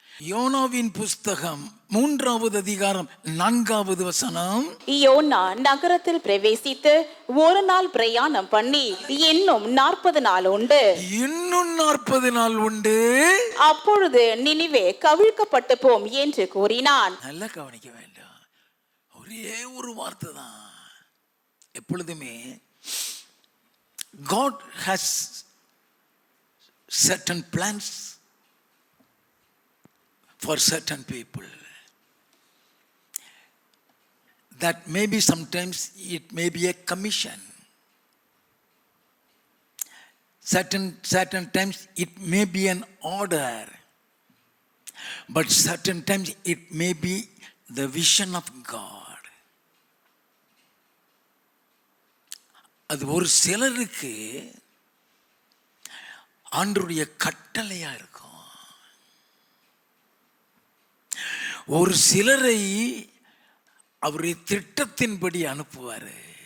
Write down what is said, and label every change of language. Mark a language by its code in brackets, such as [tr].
[ta] யோனாவின் புஸ்தகம் 3வது அதிகாரம் 4வது வசனம். யோனா நகரத்தில் பிரவேசித்து ஒரு நாள் பிரயாணம் பண்ணி இன்னும் 40 நாள் உண்டு. இன்னும் 40 நாள் உண்டு. அப்பொழுது நினிவே கவிழ்க்கப்பட்டு போம் என்று கூறினான். நல்லா கவனிக்க வேண்டும். ஒரே ஒரு வார்த்தை தான். எப்பொழுதுமே [en] God has certain plans for certain people. That maybe sometimes it may be a commission. Certain times it may be an order. But certain times it may be the vision of God. [ta] அது ஒரு சிலருக்கு ஆண்டவருடைய கட்டளையா இருக்கும். ஒரு சிலரை அவருடைய திட்டத்தின்படி அனுப்புவாரு.